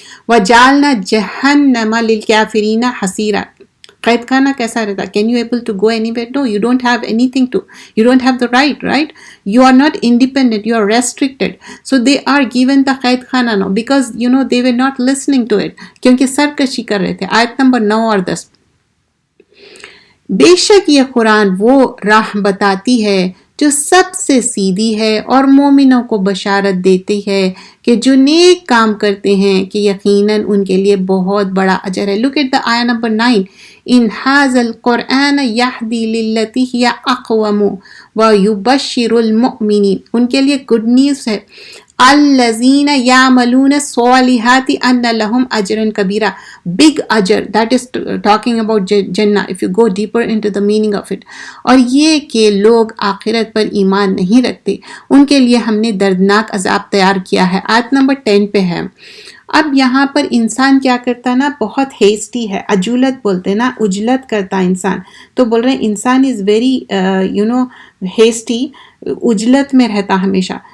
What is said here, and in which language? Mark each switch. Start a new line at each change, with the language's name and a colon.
Arabic: وَجَعَلْنَا جَهَنَّمَ لِلْكَافِرِينَ حَصِيرًا،
Urdu: قید خانہ کیسا رہتا؟
English: Can you able to go anywhere? No, you don't have anything to. You don't have the right? You are not independent. You are restricted. So they are given the قید خانہ now because they were not listening to it.
Urdu: کیونکہ سرکشی کر رہے تھے. آیت number 9 اور 10، بے شک یہ قرآن وہ راہ بتاتی ہے جو سب سے سیدھی ہے، اور مومنوں کو بشارت دیتی ہے کہ جو نیک کام کرتے ہیں کہ یقیناً ان کے لیے بہت بڑا اجر ہے.
English: Look at the
Arabic: آیہ نمبر 9، ان ھذا القرآن یہدی للتی ہی اقوم ویبشر المؤمنین،
Urdu: ان کے لیے گڈ نیوز ہے.
Arabic: الذین یعملون الصالحات ان لہم اجرا کبیرا،
English: big اجر، that is talking about جنہ if you go deeper into the meaning of it.
Urdu: اور یہ کہ لوگ آخرت پر ایمان نہیں رکھتے ان کے لیے ہم نے دردناک عذاب تیار کیا ہے. آیت نمبر 10 پہ ہے. اب یہاں پر انسان کیا کرتا نا، بہت ہیسٹی ہے، عجولت بولتے نا، عجلت کرتا انسان. تو بول رہے ہیں انسان
English: is very hasty,
Urdu: عجلت میں رہتا ہمیشہ.